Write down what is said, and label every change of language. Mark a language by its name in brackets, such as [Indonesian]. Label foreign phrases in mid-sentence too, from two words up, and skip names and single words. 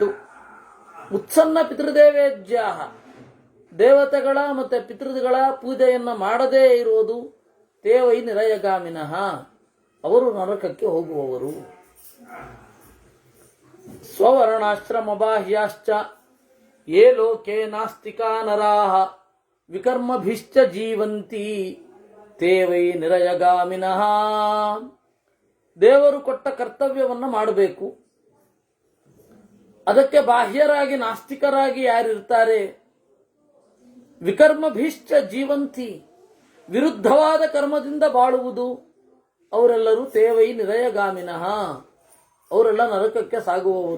[Sanskrit] ಉತ್ಸನ್ನ ಪಿತೃದೇವೇಜ್ಯಾಹ, [Kannada] ದೇವತೆಗಳ ಮತ್ತೆ ಪಿತೃಗಳ ಪೂಜೆಯನ್ನ ಮಾಡದೇ ಇರುವುದು. [Sanskrit] ತೇ ವೈ ನಿರಯಗಾಮಿನಃ, [Kannada] ಅವರು ನರಕಕ್ಕೆ ಹೋಗುವವರು. [Sanskrit] ಸ್ವವರ್ಣಾಶ್ರಮ ಬಾಹ್ಯಾಶ್ಚ ಯೇ ಲೋಕೆ ನಾಸ್ತಿಕಾ ನರಾಃ ವಿಕರ್ಮಭಿಶ್ಚ ಜೀವಂತಿ ತೇ ವೈ ನಿರಯಗಾಮಿನಃ. [Kannada] ದೇವರು ಕೊಟ್ಟ ಕರ್ತವ್ಯವನ್ನು ಮಾಡಬೇಕು. ಅದಕ್ಕೆ ಬಾಹ್ಯರಾಗಿ ನಾಸ್ತಿಕರಾಗಿ ಯಾರಿರ್ತಾರೆ, [Sanskrit] ವಿಕರ್ಮಭಿಶ್ಚ ಜೀವಂತಿ, [Kannada] ವಿರುದ್ಧವಾದ ಕರ್ಮದಿಂದ ಬಾಳುವುದು, ಅವರೆಲ್ಲರೂ [Sanskrit] ತೇ ವೈ ನಿರಯಗಾಮಿನಃ, [Kannada] ಅವರೆಲ್ಲ ನರಕಕ್ಕೆ ಸಾಗುವವರು.